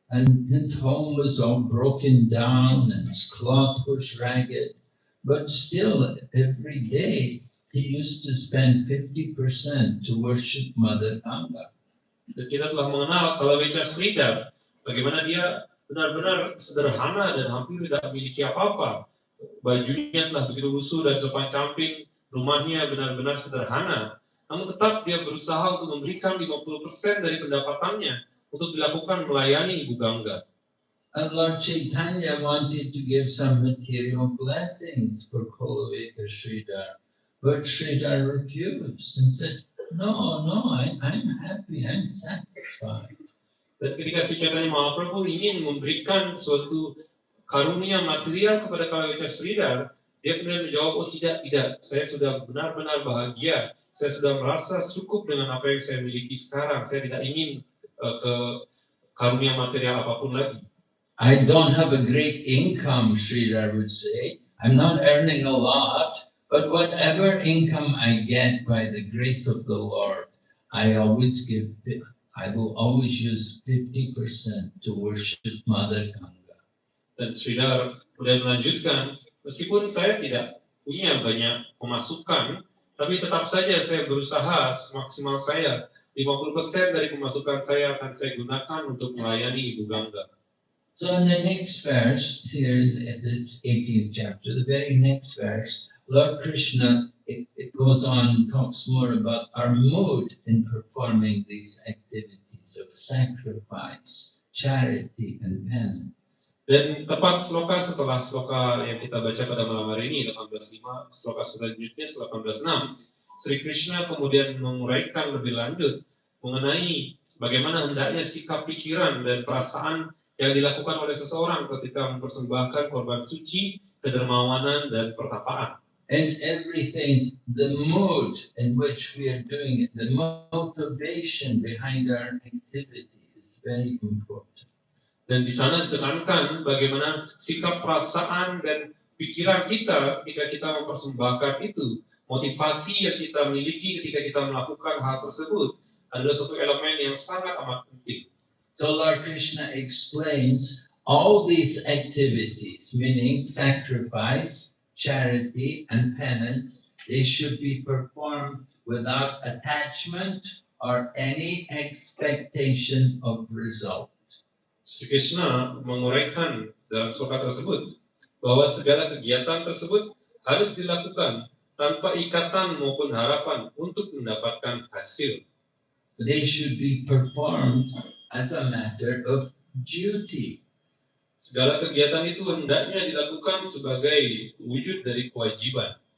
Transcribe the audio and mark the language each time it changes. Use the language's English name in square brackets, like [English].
[English] And his home was all broken down and his cloth was ragged. But still, every day, he used to spend 50% to worship Mother Ganga. [Indonesian] Dan kita telah mengenal Koloveka Sridhar, bagaimana dia benar-benar sederhana dan hampir tidak memiliki apa-apa. Bajunya telah begitu lusuh dan compang-camping, rumahnya benar-benar sederhana. Namun tetap dia berusaha untuk memberikan 50% dari pendapatannya untuk dilakukan melayani Ibu Gangga. [English] And Lord Chaitanya wanted to give some material blessings for Koloveka Sridhar. But Sridhar refused and said, no, I'm happy, I'm satisfied. [Indonesian] Dan ketika Sri Chaitanya Mahaprabhu ingin memberikan suatu karunia material kepada Koloveka Sridhar, dia kemudian menjawab, oh tidak, saya sudah benar-benar bahagia, saya sudah merasa cukup dengan apa yang saya miliki sekarang, saya tidak ingin ke karunia material apapun lagi. [English] I don't have a great income, Sridhar would say. I'm not earning a lot, but whatever income I get by the grace of the Lord, I will always use 50% to worship Mother Ganga. [Indonesian] Dan Sridhar kemudian melanjutkan, meskipun saya tidak punya banyak pemasukan, tapi tetap saja saya berusaha semaksimal saya. 50% dari pemasukan saya akan saya gunakan untuk melayani Ibu Gangga. [English] So in the next verse, here in this 18th chapter, the very next verse, Lord Krishna, it goes on, talks more about our mood in performing these activities of sacrifice, charity, and penance. [Indonesian] Dan tepat sloka setelah sloka yang kita baca pada malam hari ini, 18.5, sloka selanjutnya 18.6, Sri Krishna kemudian menguraikan lebih lanjut mengenai bagaimana hendaknya sikap pikiran dan perasaan yang dilakukan oleh seseorang ketika mempersembahkan korban suci, kedermawanan, dan pertapaan. [English] And everything, the mood in which we are doing it, the motivation behind our activity is very important. [Indonesian] Dan di sana ditekankan bagaimana sikap perasaan dan pikiran kita ketika kita mempersembahkan itu, motivasi yang kita miliki ketika kita melakukan hal tersebut adalah suatu elemen yang sangat amat penting. [English] So Lord Krishna explains all these activities, meaning sacrifice, charity, and penance, they should be performed without attachment or any expectation of result. [Indonesian] Sri Krishna menguraikan dalam sloka tersebut bahwa segala kegiatan tersebut harus dilakukan tanpa ikatan maupun harapan untuk mendapatkan hasil. [English] They should be performed as a matter of duty. [Indonesian] Segala kegiatan itu hendaknya dilakukan sebagai wujud dari kewajiban.